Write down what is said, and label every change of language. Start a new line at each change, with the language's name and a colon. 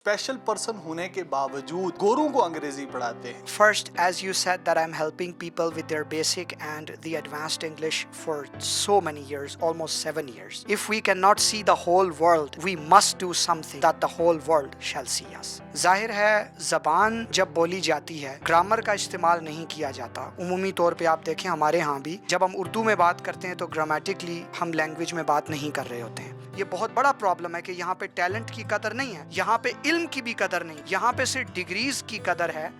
Hindi: Special person होने के बावजूद गोरों को अंग्रेजी पढ़ाते हैं।
English: First, as you said, that I'm helping people with their basic and the advanced English for so many years, almost 7 years. If we cannot see the whole world, we must do something that the whole world shall see us.
Hindi: जाहिर है ज़बान जब बोली जाती है, grammar का इस्तेमाल नहीं किया जाता। उमूमी तौर पे आप देखें हमारे यहाँ भी जब हम उर्दू में बात करते हैं तो ग्रामेटिकली हम लैंग्वेज में बात नहीं कर रहे होते हैं। ये बहुत बड़ा प्रॉब्लम है कि यहाँ पे टैलेंट की कदर नहीं है, यहाँ पे इल्म की भी कदर नहीं, यहाँ पे सिर्फ डिग्रीज की कदर है।